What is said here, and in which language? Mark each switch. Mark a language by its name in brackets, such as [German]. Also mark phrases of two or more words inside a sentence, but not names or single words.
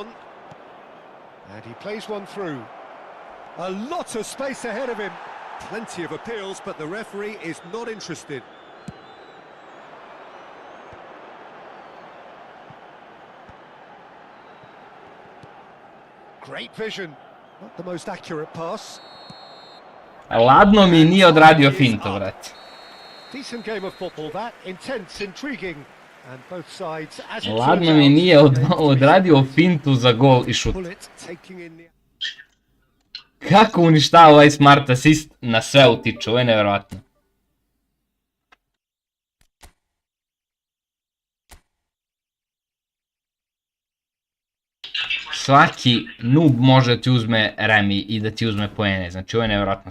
[English] And he plays one through. A lot of space ahead of him. Plenty of appeals, but the referee is not interested. Great vision. Not the most accurate pass. [Serbian] Ladno mi nije odradio fintu, brate. [English] Decent game of football, that. Intense, intriguing. And both sides, as it [Serbian] Ladno [English] turns [Serbian] mi [English] out, [Serbian] nije odradio fintu za gol i šut. [English] Bullet taking in the... [Serbian] Kako uništava ovaj [English] smart assist [Serbian] na sve utiče, ovo je nevjerojatno. Svaki noob može da ti uzme remi i da ti uzme poene, znači ovo je nevjerojatno.